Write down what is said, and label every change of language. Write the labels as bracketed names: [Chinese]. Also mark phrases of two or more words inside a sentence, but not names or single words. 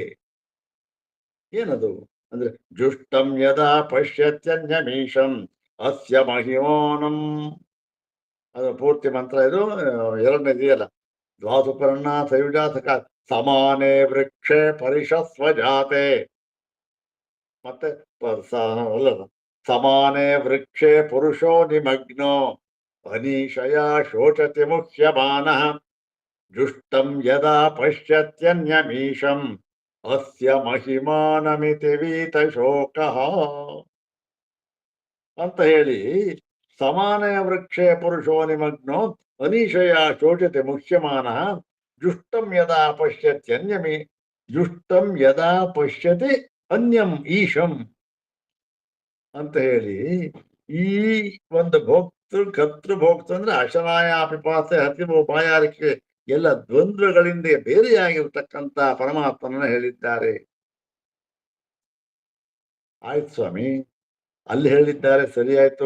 [Kannada] ಏನದು ಅಂದ್ರೆ [Sanskrit] ಜುಷ್ಟಂ ಯದಾ ಪಶ್ಯತ್ಯನ್ಯಮೀಶಂ ಅಸ್ಯ ಮಹಿಮಾನಂ. [Kannada] ಅದು ಪೂರ್ತಿ ಮಂತ್ರ. ಇದು ಎರಡನೇದಿಯಲ್ಲ. [Sanskrit] ದ್ವಾಸುಪರ್ಣ ಸಯುಜಾತಕ ಸಮಾನೇ ವೃಕ್ಷೆ ಪರಿಷಸ್ವಜಾತೆ. ಮತ್ತೆ ಸಮಾನೇ ವೃಕ್ಷೆ ಪುರುಷೋ ನಿಮಗ್ನೋ ಅನೀಶಯ ಶೋಚತಿ ಮುಹ್ಯಮಾನಃ ಜುಷ್ಟಂ ಯದಾ ಪಶ್ಯತ್ಯನ್ಯಮೀಶಂ ಅಸ್ಯ ಮಹಿಮಾನಮಿತಿ ವೀತಶೋಕಃ [Kannada] ಅಂತ ಹೇಳಿ, [Sanskrit] ಸಮಾನೇ ವೃಕ್ಷೆ ಪುರುಷೋ ನಿಮಗ್ನೋ ಅನೀಶಯ ಶೋಚತೆ ಮುಹ್ಯಮಾನಃ ಜುಷ್ಟಂ ಯದಾ ಪಶ್ಯತ್ಯನ್ಯಮಿ ಜುಷ್ಟಂ ಯದಾ ಪಶ್ಯತಿ ಅನ್ಯಂ ಈಶಂ [Kannada] ಅಂತ ಹೇಳಿ, ಈ ಒಂದು ಕರ್ತೃ ಭೋಕ್ತೃ ಅಂದ್ರೆ ಅಶನಾಯ ಪಿಪಾಸೆ ಹಸಿವು ಬಾಯಾರಿಕೆ ಎಲ್ಲ ದ್ವಂದ್ವಗಳಿಂದ ಬೇರೆಯಾಗಿರ್ತಕ್ಕಂಥ ಪರಮಾತ್ಮನ ಹೇಳಿದ್ದಾರೆ. ಆಯ್ತು ಸ್ವಾಮಿ, ಅಲ್ಲಿ ಹೇಳಿದ್ದಾರೆ, ಸರಿ ಆಯ್ತು.